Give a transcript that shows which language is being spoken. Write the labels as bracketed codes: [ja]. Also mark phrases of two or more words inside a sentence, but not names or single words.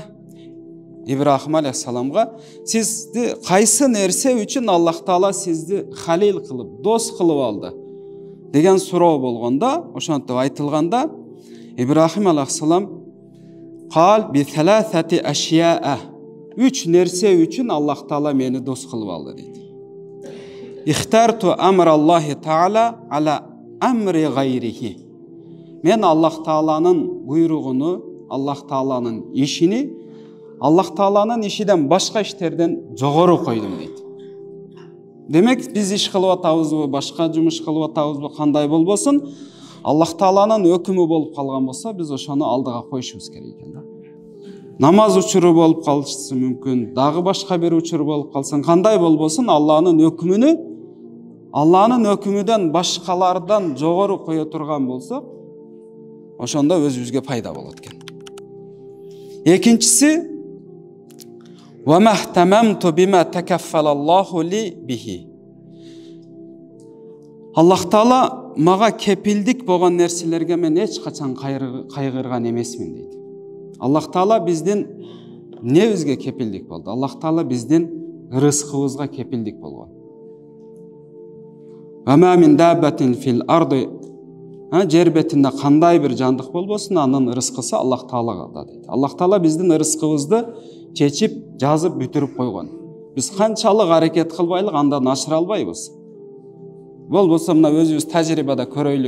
[ky] Ибрахим алейхиссаламга сизди кайсы нерсе үчүн Аллах Таала сизди халил кылып, дос кылып алды деген суроо болгондо, ошентип айтылганда, Ибрахим алейхиссалам [ar] قال بثلاثة أشياء. [ky] 3 нерсе үчүн Аллах Таала мени дос кылып алды дейт. [ar] اخترت أمر الله تعالى على أمر غيره. [ky] Мен Аллах Тааланын буйругуну, Аллах Тааланын ишини Аллах Тааланын ишиден башка иштерден жогору койдум дейт. Демек, биз иш кылып атабызбы, башка жумуш кылып атабызбы, кандай болбосун, Аллах Тааланын өкүмү болуп калган болсо, биз ошону алдыга коюшубуз керек экен да. Намаз учуру болуп калышы мүмкүн, дагы башка бир учур болуп калсын, кандай болбосун, Алланын өкүмүдөн башкалардан жогору кое турган болсо, ошондо өзүбүзгө пайда болот экен. [ar] Экинчиси وما اهتممت بما تكفل الله لي به. [ky] Аллах Таала мага кепилдик болгон нерселерге мен эч качан кайгырган эмесмин дейт. Аллах Таала биздин небизге кепилдик болду? Аллах Таала биздин рызкыбызга кепилдик болгон. [ar] وما من دابة في الأرض, [ky] жер бетинде кандай бир жандык болбосун, анын рызкысы Аллах Таалага дейт. Аллах Таала биздин рызкыбызды чечип, жазып бүтүрүп койгон. Биз канчалык аракет кылбайлык, андан ашыра албайбыз. Болбосо мына өзүбүз тажрыйбада көрөйлүк.